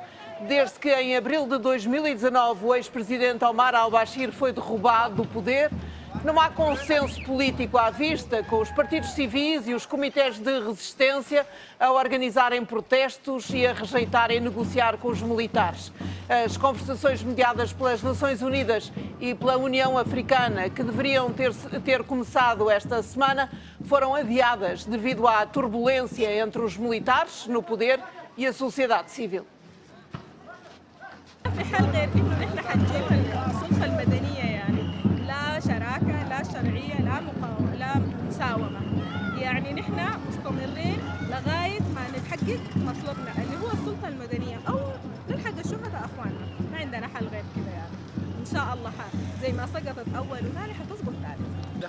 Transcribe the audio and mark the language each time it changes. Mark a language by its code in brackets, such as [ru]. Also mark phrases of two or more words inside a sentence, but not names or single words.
[pt] Desde que em abril de 2019 o ex-presidente Omar al-Bashir foi derrubado do poder, não há consenso político à vista, com os partidos civis e os comitês de resistência a organizarem protestos e a rejeitarem negociar com os militares. As conversações mediadas pelas Nações Unidas e pela União Africana, que deveriam ter começado esta semana, foram adiadas devido à turbulência entre os militares no poder e a sociedade civil. [ar] في حال غير انه نحن حنجيب السلطه المدنيه يعني لا شراكه لا شرعيه لا مقاومه لا مساومه يعني نحن مستمرين لغايه ما نتحقق مطلبنا اللي هو السلطه المدنيه او نلحق الشهداء اخواننا ما عندنا حل غير كده يعني ان شاء الله زي ما سقطت اول وثاني حتسقط ثالث.